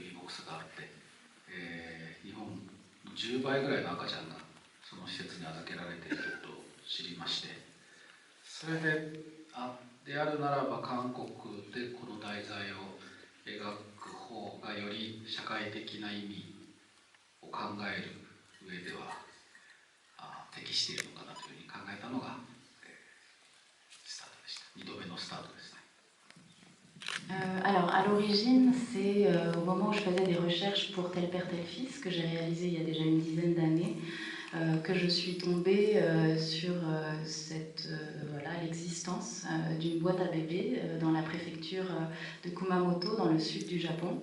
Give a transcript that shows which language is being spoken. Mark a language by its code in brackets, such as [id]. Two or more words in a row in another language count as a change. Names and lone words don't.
[ja] ビーボックスがあって、日本の10倍ぐらいの赤ちゃんがその施設に預けられていると知りまして、それでであるならば韓国でこの題材を描く方がより社会的な意味を考える上では適しているのかなというふうに考えたのが、スタートでした。2度目のスタートですね。 [fr] Alors, à l'origine, c'est au moment où je faisais des recherches pour Tel Père, Tel Fils, que j'ai réalisé il y a déjà une dizaine d'années, que je suis tombée sur l'existence d'une boîte à bébé dans la préfecture de Kumamoto, dans le sud du Japon.